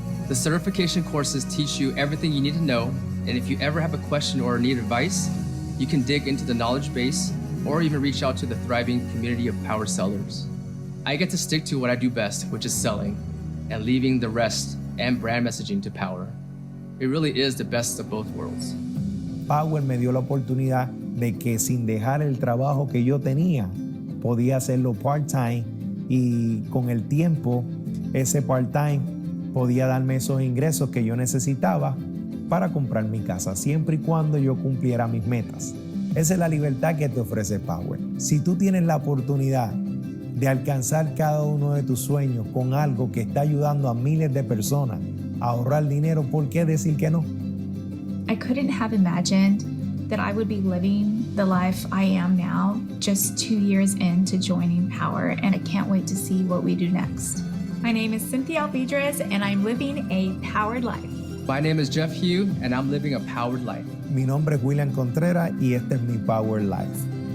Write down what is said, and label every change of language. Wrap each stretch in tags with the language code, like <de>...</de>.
<en>The certification courses teach you everything you need to know, and if you ever have a question or need advice, you can dig into the knowledge base or even reach out to the thriving community of Powur sellers. I get to stick to what I do best, which is selling, and leaving the rest and brand messaging to Powur. It really is the best of both worlds.</en> <es>Powur me dio la oportunidad de que sin dejar el trabajo que yo tenía, podía hacerlo part-time, y con el tiempo, ese part-time podía darme esos ingresos que yo necesitaba para comprar mi casa, siempre y cuando yo cumpliera mis metas. Esa es la libertad que te ofrece Powur. Si tú tienes la oportunidad de alcanzar cada uno de tus sueños con algo que está ayudando a miles de personas a ahorrar dinero, ¿por qué decir que no?</es> <en>I couldn't have imagined that I would be living the life I am now just 2 years into joining Powur, and I can't wait to see what we do next. My name is Cynthia Alvidrez, and I'm living a powered life. My name is Jeff Hugh, and I'm living a powered life.</en> <es>Mi nombre es William Contreras y este es mi Power Life.</es>